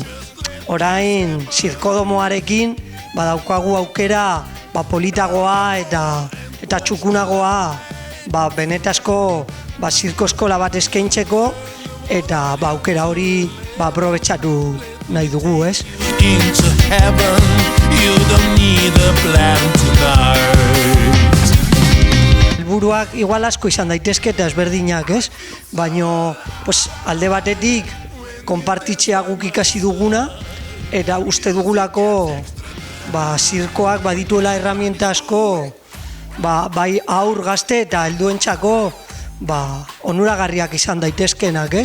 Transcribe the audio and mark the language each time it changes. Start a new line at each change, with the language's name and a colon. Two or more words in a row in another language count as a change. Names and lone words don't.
Basque: Orain zirkodomoarekin daukagu aukera politagoa eta txukunagoa benetazko zirko eskola bat eskaintzeko eta aukera hori aprobetxatu nahi dugu, ez?
English: Into heaven, you don't need a plan tonight.
Basque: Helburuak igual asko izan daitezke eta ezberdinak, ez? Baina alde batetik konpartitzea guk ikasi duguna eta uste dugulako zirkoak badituela herramienta asko bai aur gazte eta helduentzako onuragarriak izan daitezkenak, ez?